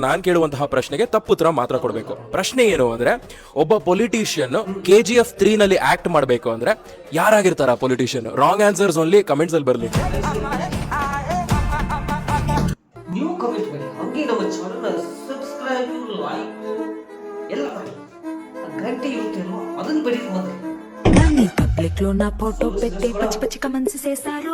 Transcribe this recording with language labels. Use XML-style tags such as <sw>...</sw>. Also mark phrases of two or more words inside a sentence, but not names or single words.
<kn>ನಾನ್ ಕೇಳುವಂತಹ ಪ್ರಶ್ನೆಗೆ ತಪ್ಪು ಉತ್ತರ ಮಾತ್ರ ಕೊಡಬೇಕು. ಪ್ರಶ್ನೆ ಏನು ಅಂದ್ರೆ, ಒಬ್ಬ ಪೊಲಿಟಿಷಿಯನ್ KGF 3 ನಲ್ಲಿ ಆಕ್ಟ್ ಮಾಡಬೇಕು ಅಂದ್ರೆ ಯಾರಾಗಿರ್ತಾರ ಪೊಲಿಟಿಷಿಯನ್?</kn> <en>wrong answers only</en> <kn>ಕಮೆಂಟ್ಸ್ ಅಲ್ಲಿ ಬರ್ಲಿ. ನೀವು ಕಮೆಂಟ್ ಮಾಡಿ, ಹಂಗೆ ನಮ್ಮ</kn> <en>channel subscribe, like</en> <kn>ಎಲ್ಲ ಮಾಡಿ. ಗಂಟೆ ಇರುತ್ತೇನೋ ಅದನ್ನ ಬರೀ ಮೊದಲು.</kn> <te>పబ్లిక్ లో నా ఫోటో పెట్టి పచ్చి పచ్చి కమెంట్స్ చేశారు.</te>